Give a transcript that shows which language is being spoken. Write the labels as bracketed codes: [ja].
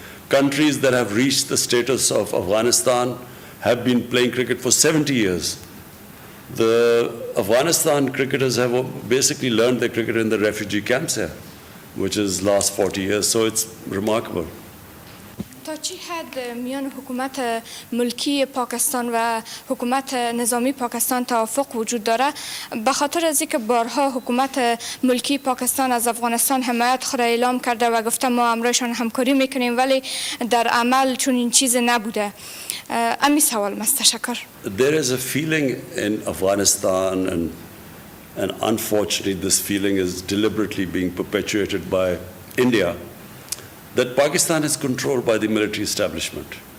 [en] Countries that have reached the status of Afghanistan have been playing cricket for 70 years. The Afghanistan cricketers have basically learned their cricket in the refugee camps here, which is last 40 years, so it's remarkable. [fa] تا چی حد میان حکومت ملکی پاکستان و حکومت نظامی پاکستان توافق وجود داره؟ به خاطر از اینکه بارها حکومت ملکی پاکستان از افغانستان حمایت خود اعلام کرده و گفته ما امرایشان همکاری میکنیم، ولی در عمل چون این چیز نبوده. امی سوال است. تشکر. [en] There is a feeling in Afghanistan, and unfortunately this feeling is deliberately being perpetuated by India, that Pakistan is controlled by the military establishment.